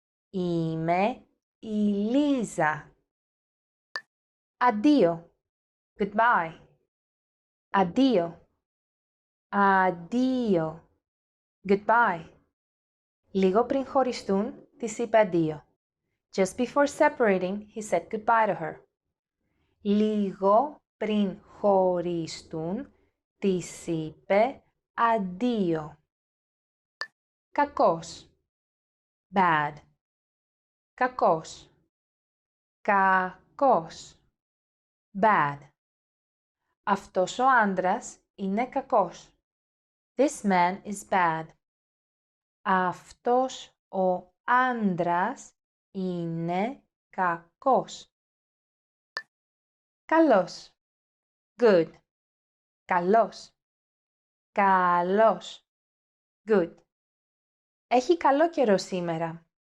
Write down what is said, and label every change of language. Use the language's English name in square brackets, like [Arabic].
[Greek] Είμαι η Λίζα. Αντίο. [English] Goodbye. [Greek] Αντίο. Αντίο. [English] Goodbye. [Greek] Λίγο πριν χωριστούν, της είπε αντίο. [English] Just before separating, he said goodbye to her. [Greek] Λίγο πριν χωρίστουν, της είπε αντίο. Κακός. [English] Bad. [Greek] Κακός. Κακός. [English] Bad. [Greek] Αυτός ο άντρας είναι κακός. [English] This man is bad. [Greek] Αυτός ο άντρας είναι κακός. Καλός. [English] Good. [Greek] Καλός. Καλός. [English] Good. [Greek] Έχει καλό καιρό σήμερα.